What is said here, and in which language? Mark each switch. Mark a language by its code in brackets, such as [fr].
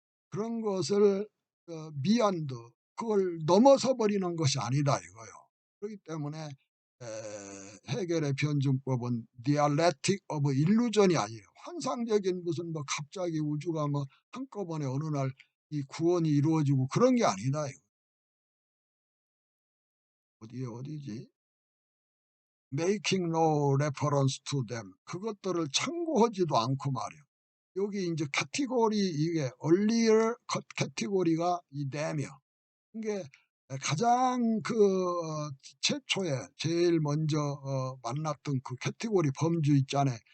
[ko] 그런 것을 beyond 그걸 넘어서 버리는 것이 아니다 이거요. 그렇기 때문에 해겔의 변증법은 [en] dialectic of illusion [ko] 이 아니에요. 환상적인 무슨 뭐 갑자기 우주가 뭐 한꺼번에 어느 날 이 구원이 이루어지고 그런 게 아니다. 어디지? [en] Making no reference to them. [ko] 그것들을 참고하지도 않고 말이에요. 여기 이제 카테고리 이게 earlier 카테고리가 이 them이요. 이게 가장 그 최초에 제일 먼저 만났던 그 카테고리 범주 있잖아요.